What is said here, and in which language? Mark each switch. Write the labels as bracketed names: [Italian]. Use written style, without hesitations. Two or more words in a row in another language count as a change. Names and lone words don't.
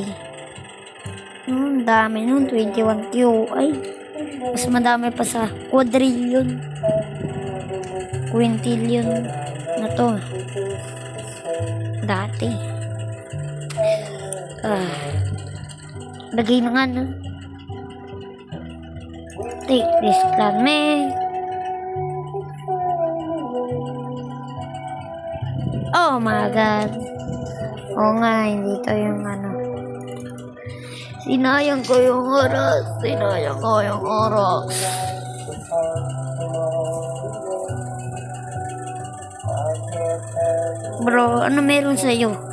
[Filipino] Ang dami nun, 21 QI. Mas madami pa sa quadrillion. Quintillion na to. dati. Lagay na nga na. [English] Take this plan, man. Oh my God. [Filipino] Oo nga, hindi to yung ano. Sinayang ko yung oras. Sinayang ko yung oras. Bro, ano meron sa'yo?